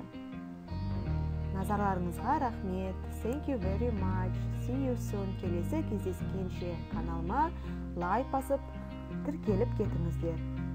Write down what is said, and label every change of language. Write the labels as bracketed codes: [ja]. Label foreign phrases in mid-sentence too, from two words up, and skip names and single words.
[kk] Назарларыңызға рахмет. [en] Thank you very much. See you soon. [kk] Келесі кездескенше каналыма лайк басып, тіркеліп кетіңіздер.